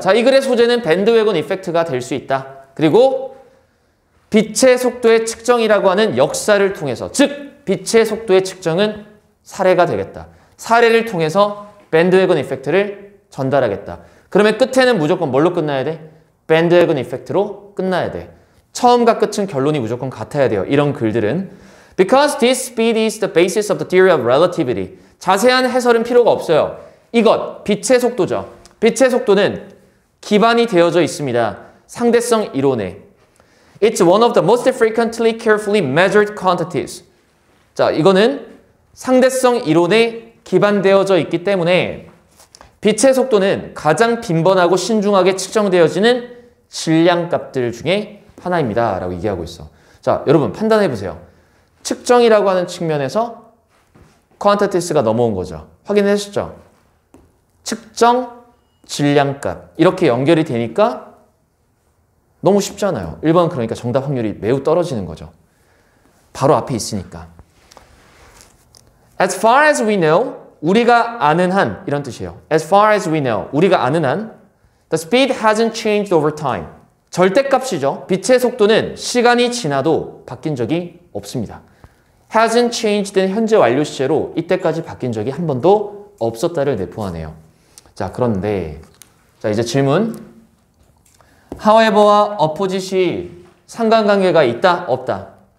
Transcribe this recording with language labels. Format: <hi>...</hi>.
<ko>자, 이 글의 소재는 밴드웨건 이펙트가 될 수 있다. 그리고 빛의 속도의 측정이라고 하는 역사를 통해서, 즉 빛의 속도의 측정은 사례가 되겠다. 사례를 통해서 밴드웨건 이펙트를 전달하겠다. 그러면 끝에는 무조건 뭘로 끝나야 돼? 밴드웨건 이펙트로 끝나야 돼. 처음과 끝은 결론이 무조건 같아야 돼요. 이런 글들은.</ko> <en>Because this speed is the basis of the theory of relativity.</en> <ko>자세한 해설은 필요가 없어요. 이것, 빛의 속도죠. 빛의 속도는 기반이 되어져 있습니다. 상대성 이론에.</ko> <en>It's one of the most frequently carefully measured quantities.</en> <ko>자, 이거는 상대성 이론에 기반되어져 있기 때문에 빛의 속도는 가장 빈번하고 신중하게 측정되어지는 질량값들 중에 하나입니다. 라고 얘기하고 있어. 자, 여러분 판단해 보세요. 측정이라고 하는 측면에서 quantities가 넘어온 거죠. 확인하셨죠? 측정, 질량값 이렇게 연결이 되니까 너무 쉽잖아요. 1번 그러니까 정답 확률이 매우 떨어지는 거죠. 바로 앞에 있으니까.</ko> <en>As far as we know,</en> <ko>우리가 아는 한 이런 뜻이에요.</ko> <en>As far as we know,</en> <ko>우리가 아는 한</ko> <en>The speed hasn't changed over time.</en> <ko>절대값이죠. 빛의 속도는 시간이 지나도 바뀐 적이 없습니다.</ko> <en>Hasn't changed</en> <ko>는 현재 완료 시제로 이때까지 바뀐 적이 한 번도 없었다를 내포하네요. 자, 그런데 자 이제 질문. However와 opposite이 상관관계가 있다? 없다?</ko>